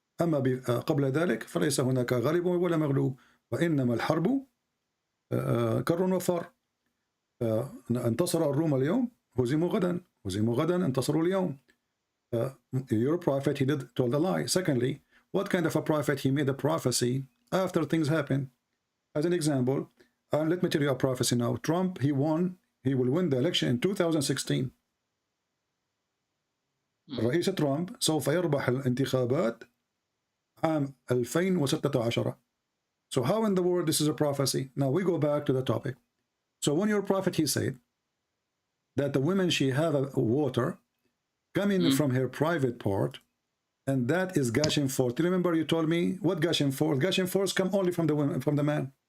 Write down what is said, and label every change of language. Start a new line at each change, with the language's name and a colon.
Arabic: أما قبل ذلك فليس هناك غالب ولا مغلوب وإنما الحرب كر وفر. انتصر الروم اليوم هزموا غدا انتصروا اليوم.
English: Your prophet, he told a lie. Secondly, what kind of a prophet? He made a prophecy after things happen. As an example, let me tell you a prophecy now. Trump, he will win the election in 2016.
Arabic: الرئيس ترامب سوف يربح الانتخابات عام 2016.
English: So how in the world this is a prophecy? Now we go back to the topic. So when your prophet, he said that the women, she have a water coming from her private part, and that is gushing forth. Remember you told me what gushing forth? Gushing forth come only from the women, from the man.